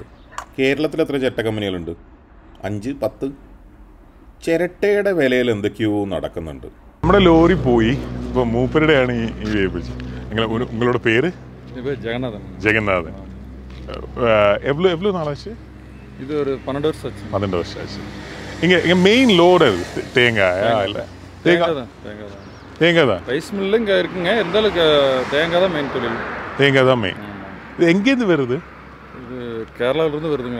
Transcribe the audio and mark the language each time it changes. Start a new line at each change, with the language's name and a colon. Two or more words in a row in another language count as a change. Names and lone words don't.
Malayalam: കേരളത്തിൽ എത്ര ചിരട്ട കമ്പനികളുണ്ട്? 5-10. ചിരട്ടയുടെ വിലയിൽ എന്തൊക്കെയോ നടക്കുന്നുണ്ട്. നമ്മുടെ ലോറി പോയി. ഇപ്പോൾ മൂപ്പരുടെയാണ് ഈ വേപ്പിച്ചത്. നിങ്ങളുടെ പേര്? ജഗന്നാഥൻ.
Tamil: எவ்வளோ நாளாச்சு? இது ஒரு 12 வருஷம் ஆச்சு. 12 வருஷம் ஆச்சு. இங்கே
English: main load
Tamil: தேங்காயா? இல்லை, தேங்காய் தான்.
English: rice mill-um
Tamil: இங்கே இருக்குங்க. இருந்தாலும் தேங்காய் தான் மெயின் தொழில். தேங்காய் தான் மெயின். இது எங்கேருந்து வருது? இது கேரளாவிலேருந்து வருதுங்க.